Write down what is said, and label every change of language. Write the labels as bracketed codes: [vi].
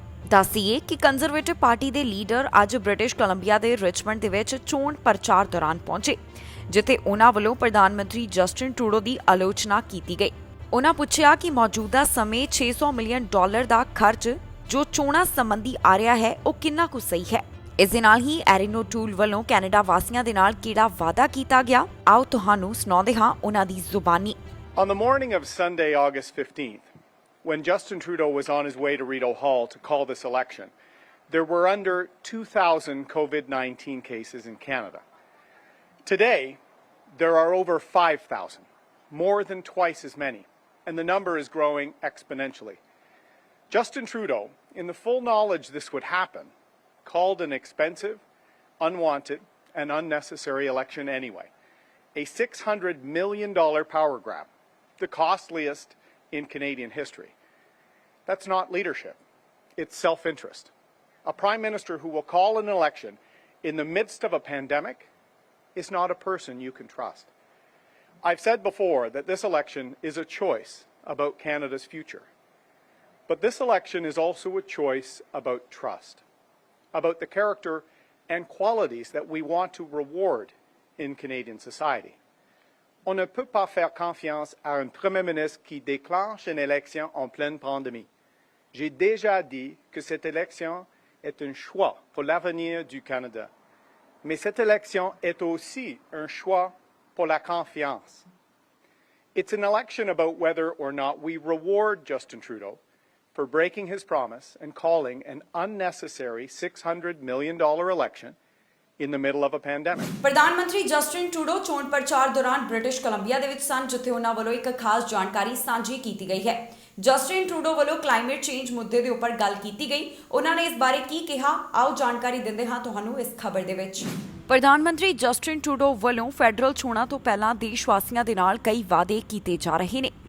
[pa] ਦੱਸੀਏ ਕਿ conservative party ਦੇ ਲੀਡਰ ਅੱਜ ਬ੍ਰਿਟਿਸ਼ ਕੋਲੰਬੀਆ ਦੇ ਰਿਚਮੰਡ ਦੇ ਵਿੱਚ ਚੋਣ ਪ੍ਰਚਾਰ ਦੌਰਾਨ ਪਹੁੰਚੇ, ਜਿੱਥੇ ਉਹਨਾਂ ਵੱਲੋਂ ਪ੍ਰਧਾਨ ਮੰਤਰੀ ਜਸਟਿਨ ਟਰੂਡੋ ਦੀ ਆਲੋਚਨਾ ਕੀਤੀ ਗਈ। ਉਹਨਾਂ ਪੁੱਛਿਆ ਕਿ ਮੌਜੂਦਾ ਸਮੇਂ $600 ਮਿਲੀਅਨ ਦਾ ਖਰਚ ਜੋ ਚੋਣਾਂ ਸੰਬੰਧੀ ਆ ਰਿਹਾ ਹੈ, ਉਹ ਕਿੰਨਾ ਕੁ ਸਹੀ ਹੈ। ਇਸ ਦੇ ਨਾਲ ਹੀ ਐਰੀਨ ਓਟੂਲ ਵੱਲੋਂ ਕੈਨੇਡਾ ਵਾਸੀਆਂ ਦੇ ਨਾਲ ਕਿਹੜਾ ਵਾਅਦਾ ਕੀਤਾ ਗਿਆ, ਆਓ ਤੁਹਾਨੂੰ ਸੁਣਾਉਂਦੇ ਹਾਂ ਉਹਨਾਂ ਦੀ ਜ਼ੁਬਾਨੀ। [en] On the morning of Sunday, August 15th, when Justin Trudeau was on his way to Rideau Hall to call this election, there were under 2,000 COVID-19 cases in Canada. Today, there are over 5,000, more than twice as many, and the number is growing exponentially. Justin Trudeau, in the full knowledge this would happen, called an expensive, unwanted, and unnecessary election anyway. A $600 million power grab, the costliest in Canadian history. That's not leadership. It's self-interest. A Prime Minister who will call an election in the midst of a pandemic is not a person you can trust. I've said before that this election is a choice about Canada's future. But this election is also a choice about trust, about the character and qualities that we want to reward in Canadian society. [fr] On ne peut pas faire confiance à un Premier ministre qui déclenche une élection en pleine pandémie. J'ai déjà dit que cette élection est un choix pour l'avenir du Canada. Mais cette élection est aussi un choix pour la confiance. [en] It's an election about whether or not we reward Justin Trudeau for breaking his promise and calling an unnecessary $600 million election in the middle of a pandemic. [pa] ਪ੍ਰਧਾਨ ਮੰਤਰੀ Justin Trudeau ਚੋਣ ਪ੍ਰਚਾਰ ਦੌਰਾਨ British Columbia ਦੇ ਵਿੱਚ ਸਨ, ਜਿੱਥੇ ਉਹਨਾਂ ਵੱਲੋਂ ਇੱਕ ਖਾਸ ਜਾਣਕਾਰੀ ਸਾਂਝੀ ਕੀਤੀ ਗਈ ਹੈ। ਜਸਟਿਨ ਟਰੂਡੋ ਵੱਲੋਂ ਕਲਾਈਮੇਟ ਚੇਂਜ ਮੁੱਦੇ ਦੇ ਉੱਪਰ ਗੱਲ ਕੀਤੀ ਗਈ। ਉਹਨਾਂ ਨੇ ਇਸ ਬਾਰੇ ਕੀ ਕਿਹਾ, ਆਓ ਜਾਣਕਾਰੀ ਦਿੰਦੇ ਹਾਂ ਤੁਹਾਨੂੰ ਇਸ ਖਬਰ ਦੇ ਵਿੱਚ। ਪ੍ਰਧਾਨ ਮੰਤਰੀ ਜਸਟਿਨ ਟਰੂਡੋ ਵੱਲੋਂ ਫੈਡਰਲ ਚੋਣਾਂ ਤੋਂ ਪਹਿਲਾਂ ਦੇਸ਼ ਵਾਸੀਆਂ ਦੇ ਨਾਲ ਕਈ ਵਾਅਦੇ ਕੀਤੇ ਜਾ ਰਹੇ ਨੇ।